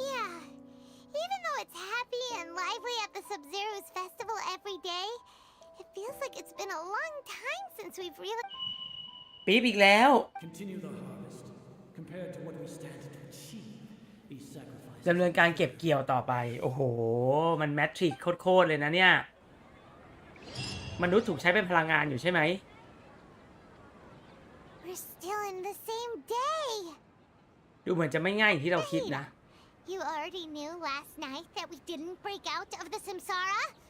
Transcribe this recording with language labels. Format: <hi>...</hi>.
<en>Yeah. Even though it's happy and lively at the Sub-Zero's festival every day, it feels like it's been a long time since we've really...</en> <th>ปี๊บอีกแล้ว</th> <en>Continue the harvest. Compared to what we stand to achieve, these sacrifices.</en> <th>ดำเนินการเก็บเกี่ยวต่อไปโอ้โหมันแมทริกซ์โคตรเลยนะเนี่ยมนุษย์ถูกใช้เป็นพลังงานอยู่ใช่ไหม</th> <en>We're still in the same day.</en> <th>ดูเหมือนจะไม่ง่ายอย่างที่เราคิดนะ</th> <en>You already knew last night that we didn't break out of the Samsara?</en>